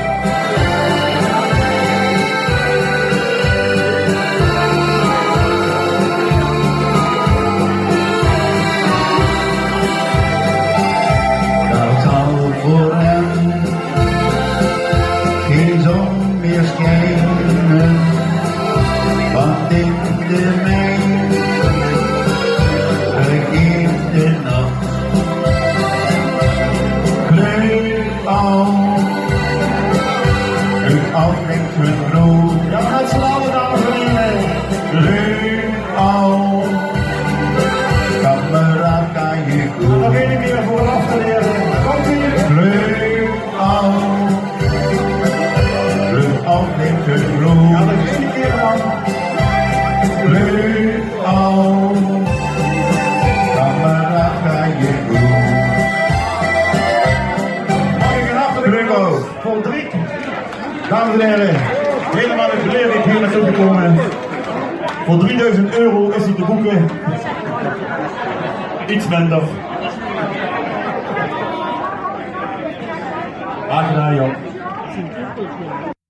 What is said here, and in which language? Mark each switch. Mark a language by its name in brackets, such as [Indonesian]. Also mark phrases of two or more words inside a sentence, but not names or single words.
[Dutch] Daar zal voor hen geen zon meer schijnen, want in de mei regeert de nacht. [German] Glück auf [Dutch] brengt hun brood. Ja, met z'n allen, dames en heren. [German] Glück auf, [Dutch] kamerad kan je Nog goed. één keer vooraf te leren. Komt ie. [German] Glück auf [Dutch] brengt hun Ja, brood. nog één keer dan. [German] Glück auf, [Dutch] kamerad kan je goed. Mag ik een hartelijk applaus voor Driek. Dames en heren, helemaal in Blerik hier naartoe gekomen. Voor 3000 euro is hij te boeken. Iets minder. Graag gedaan, joh.